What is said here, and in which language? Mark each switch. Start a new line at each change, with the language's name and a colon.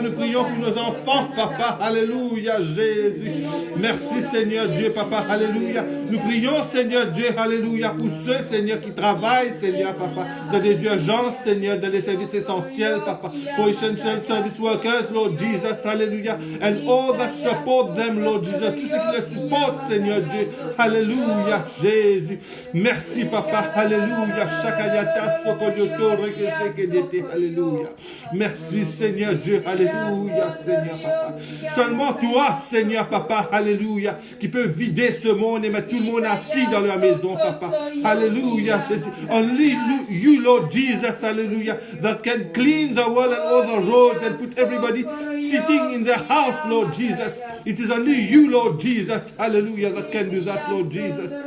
French: Nous prions pour nos enfants Papa, alléluia Jésus. Merci Seigneur Dieu Papa, alléluia. Nous prions Seigneur Dieu, alléluia, pour ceux Seigneur qui travaillent Seigneur Papa, dans des urgences Seigneur, dans les services essentiels Papa,
English: for essential service workers Lord Jesus,
French: alléluia.
English: And all that support them, Lord Jesus.
French: Tout ce qui les supporte, Seigneur Dieu. Alléluia, Jésus. Merci, Papa. Alléluia. Shakayata sokodioto rekeshekedete. Alléluia. Merci, Seigneur Dieu. Alléluia, Seigneur Papa. Seulement toi, Seigneur Papa. Alléluia. Qui peut vider ce monde et mettre tout le monde assis dans leur maison, Papa.
English: Alléluia, Jésus. Only you, Lord Jesus. Alléluia. That can clean the world and all the roads and put everybody sitting in the house, Lord Jesus. It is only you, Lord Jesus, hallelujah, that can do that, Lord Jesus.